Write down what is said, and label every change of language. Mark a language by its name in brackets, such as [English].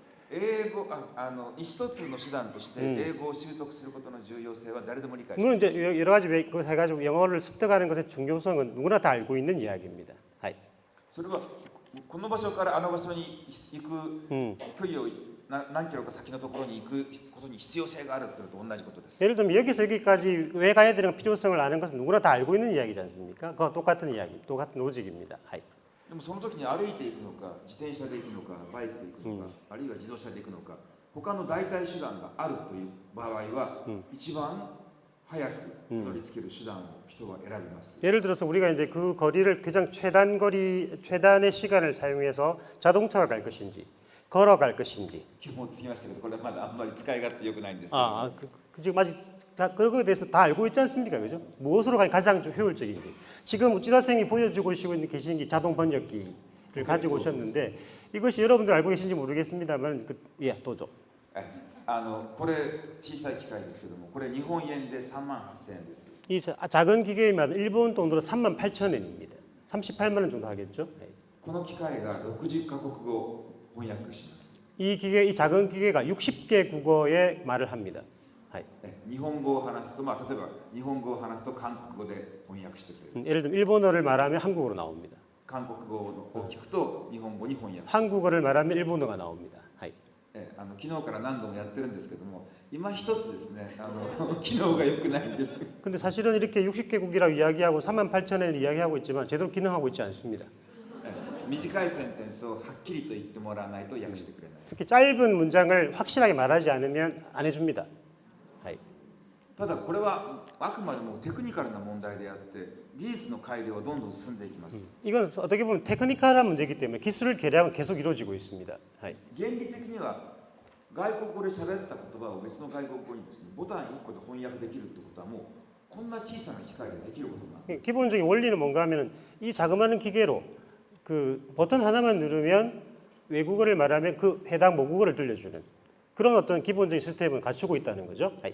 [Japanese] 英語一つの手段として英語を習得することの重要性は誰でも理解してい [Korean] 물론 [Japanese] ます。 [Korean] 이제 여러 가지 그 해가지고 영어를 습득하는 것의 중요성은 누구나 다 알고 있는 이야기입니다. 하이. [Japanese] それはこの場所からあの場所に行く距離を何キロか先のところに行くことに必要性があるというのと同じことです。 [Korean] 예를 들면 여기서 여기까지 왜 가야 되는 필요성을 아는 것은 누구나 다 알고 있는 이야기지 않습니까? 그와 똑같은 이야기, 똑같은 로직입니다. 하이. [Japanese] でもその時に歩いていくのか、自転車で行くのか、バイクで行くのか、あるいは自動車で行くのか、他の代替手段があるという場合は、一番早くたどり着ける手段を人は選びます。 [Korean] 예를 들어서 우리가 이제 그 거리를 가장 최단의 시간을 사용해서 자동차가 갈 것인지, 걸어갈 것인지. [Japanese] 基本的に言いましたけど、これはまだあんまり使い勝手良くないんですけど、 [Korean] 지금 아직 다 그거에 대해서 다 알고 있지 않습니까, 그죠? 무엇으로 가장 좀 효율적인지. 지금 우찌다생이 보여주고 계신 게 자동 번역기를 가지고 오셨는데 이것이 여러분들 알고 계신지 모르겠습니다만, 예, 도죠. [Japanese] これ小さい機械ですけども、これ日本円で38,000円です。 [Korean] 이 작은 기계이면 일본 돈으로 38,000원입니다. 38만 원 정도 하겠죠? [Japanese] この機械が60カ国語を翻訳します。 [Korean] 이 작은 기계가 60개 국어의 말을 합니다. [Japanese] 日本語を話すと、例えば日本語を話すと韓国語で翻訳してくれる。 [Korean] 예를 들면 일본어를 말하면 한국어로 나옵니다. [Japanese] 韓国語を聞くと日本語に翻訳。 [Korean] 한국어를 말하면 일본어가 나옵니다. [Japanese] 昨日から何度もやってるんですけども、今一つですね、機能が良くないんです。 [Korean] 근데 사실은 이렇게 60개국이라고 이야기하고 38,000원을 이야기하고 있지만 제대로 기능하고 있지 않습니다. [Japanese] 短いセンテンスをはっきりと言ってもらわないと訳してくれない。 [Korean] 특히 짧은 문장을 확실하게 말하지 않으면 안 해줍니다. [Japanese] ただこれはあくまでもテクニカルな問題であって技術の改良はどんどん進んでいきます。 [Korean] 이건 어떻게 보면 테크니컬한 문제이기 때문에 기술 개량은 계속 이루어지고 있습니다. [Japanese] 原理的には外国語で喋った言葉を別の外国語にですね、ボタン1個で翻訳できるってことはもうこんな小さな機械でできることなん。 [Korean] 기본적인 원리는 뭔가 하면은 이 자그마한 기계로 그 버튼 하나만 누르면 외국어를 말하면 그 해당 모국어를 들려주는 그런 어떤 기본적인 시스템을 갖추고 있다는 거죠.